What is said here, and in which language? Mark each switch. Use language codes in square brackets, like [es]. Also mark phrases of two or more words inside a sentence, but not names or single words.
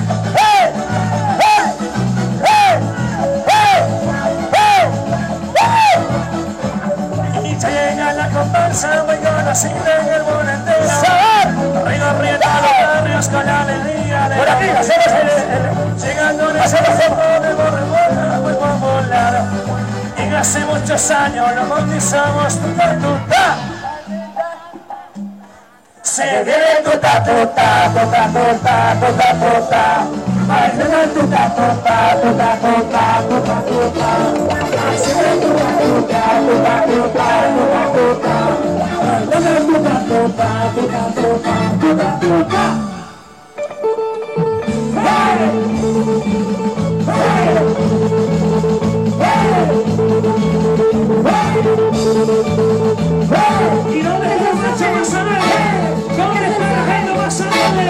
[es] Llega la comparsa muy conocida en el mundo entero. Recorriendo los barrios con alegría. Por aquí hacemos llegando en ese fondo de Borrebuena muy popular. Y hace muchos años lo bautizamos tuta tuta. Se viene tuta tuta, tuta tuta, tuta tuta. Bailando tuta tuta, tuta tuta, tuta tuta. Se viene tuta tuta, tuta tuta, tuta tuta. Bailando tuta tuta, tuta tuta, tuta tuta. ¿Y dónde está la gente más alegre? ¿Dónde está la gente más alegre?